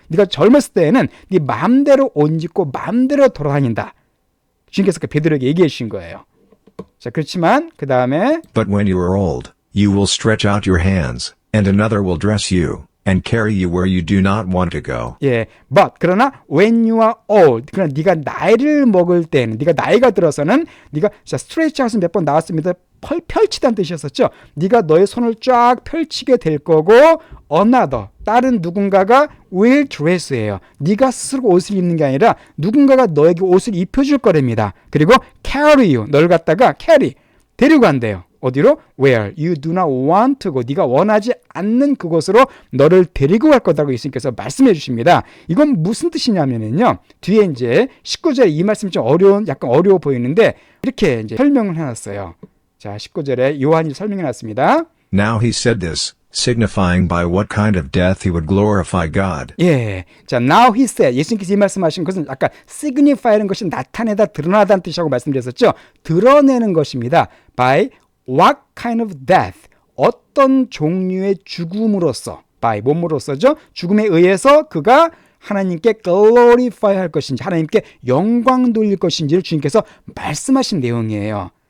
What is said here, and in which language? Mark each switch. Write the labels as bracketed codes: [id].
[ko] 네가 젊었을 때에는 네 마음대로 옷 입고 마음대로 돌아다닌다. 주님께서 베드로에게 얘기해 주신 거예요. 자, 그렇지만 그 다음에 [en] But when you are old, you will stretch out your hands, and another will dress you, and carry you where you do not want to go. [ko] 예, but 그러나 [en] when you are old, [ko] 그러나 네가 나이를 먹을 때는, 네가 나이가 들어서는 네가 자 스트레치 아웃은 몇 번 나왔습니다. 펼치다는 뜻이었었죠. 네가 너의 손을 쫙 펼치게 될 거고 another, 다른 누군가가 will dress예요. 네가 스스로 옷을 입는 게 아니라 누군가가 너에게 옷을 입혀줄 거랍니다. 그리고 carry you, 널 갖다가 carry, 데리고 간대요. 어디로? [en] Where you do not want to go. [ko] 네가 원하지 않는 그곳으로 너를 데리고 갈 거다라고 예수님께서 말씀해 주십니다. 이건 무슨 뜻이냐면요. 뒤에 이제 19절에 이 말씀이 좀 약간 어려워 보이는데 이렇게 이제 설명을 해놨어요. 자, 19절에 요한이 설명해 놨습니다. [en] Now he said this, signifying by what kind of death he would glorify God. 예. 자, now he said. [ko] 예수님께서 이 말씀하신 것은 아까 signify라는 것이 나타내다, 드러나다는 뜻이라고 말씀드렸었죠. 드러내는 것입니다. [en] by what kind of death. [ko] 어떤 종류의 죽음으로써, by 몸으로써죠. 죽음에 의해서 그가 하나님께 glorify 할 것인지, 하나님께 영광 돌릴 것인지를 주님께서 말씀하신 내용이에요.